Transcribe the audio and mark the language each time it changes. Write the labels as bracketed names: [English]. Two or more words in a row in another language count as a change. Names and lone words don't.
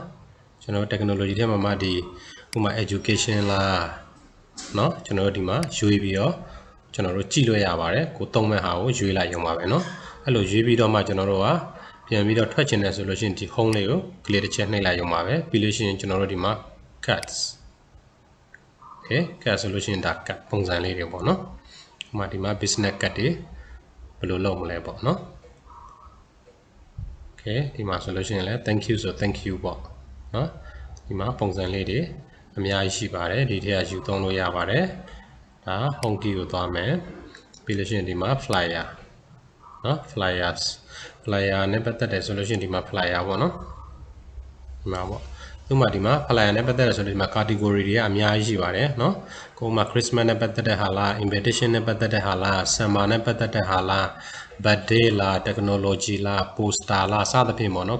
[Burmese] ကျွန်တော် technology ထဲမှာဒီဥပမာ education လားเนาะကျွန်တော်ဒီမှာရွေးပြီးတော့ကျွန်တော်တို့ကြည့်လို့ရပါတယ်ကိုသုံးမဲ့ဟာကိုရွေးလိုက်ရုံပါပဲเนาะအဲ့လိုရွေးပြီးတော့မှကျွန်တော်တို့ကပြန်ပြီးတော့ထွက်ချင်တယ်ဆိုလို့ရှိရင်ဒီ home လေးကို clear တစ်ချက်နှိပ်လိုက်ရုံပါပဲပြီးလို့ရှိရင်ကျွန်တော်တို့ဒီမှာ [English] cuts okay cut [Burmese] ဆိုလို့ရှိရင်ဒါ cut ပုံစံလေးတွေပေါ့เนาะဥပမာဒီမှာ [English] business cut [Burmese] တွေဘယ်လိုလုပ်မလဲပေါ့เนาะ Okay ဒီမှာဆိုလို့ရှိရင်လည်း [English] thank you [Burmese] ဆို [English] thank you [Burmese] ပေါ့နော်ဒီမှာပုံစံလေးတွေအများကြီးရှိပါတယ်ဒီထက်ကယူသုံးလို့ရပါတယ်ဒါ [English] home key [Burmese] ကိုသွားမယ်ပြီးလို့ရှိရင်ဒီမှာ flyer နော် flyers flyer နဲ့ပတ်သက်တယ်ဆိုလို့ရှိရင်ဒီမှာ flyer ပေါ့နော်ဒီမှာပေါ့ဥပမာဒီမှာ flyer နဲ့ပတ်သက်တယ်ဆိုလို့ဒီမှာ category တွေကအများကြီးရှိပါတယ်နော်ကိုမှာ Christmas နဲ့ ပတ်သက်တဲ့ဟာလား invitation နဲ့ပတ်သက်တဲ့ဟာလား summer နဲ့ပတ်သက်တဲ့ဟာလား birthday လား technology လား poster လားစသဖြင့်ပေါ့နော်